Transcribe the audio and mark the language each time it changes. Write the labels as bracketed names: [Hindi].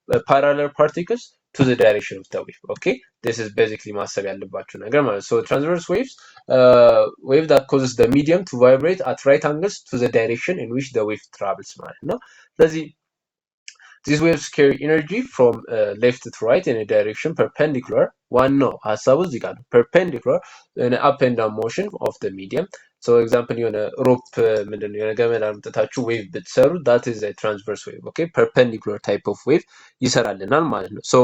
[English] parallel particles to the direction of the wave. Okay, this is basically [Amharic] ማሰብ ያለባችሁ ነገር ማለት ነው. [English] So transverse waves, wave that causes the medium to vibrate at right angles to the direction in which the wave travels [Amharic] ማለት ነው. ስለዚህ [English] these waves carry energy from left to right in a direction perpendicular. [Amharic] ዋናው ሀሳቡ እዚህ ጋር ነው. [English] Perpendicular in an up and down motion of the medium. So example [Amharic] የሆነ ሮፕ ምንድነው የሆነ ገመድ አምጥታችሁ ዌቭ ብትሰሩ [English] that is a transverse wave. Okay, perpendicular type of wave [Amharic] ይሰራልናል ማለት ነው.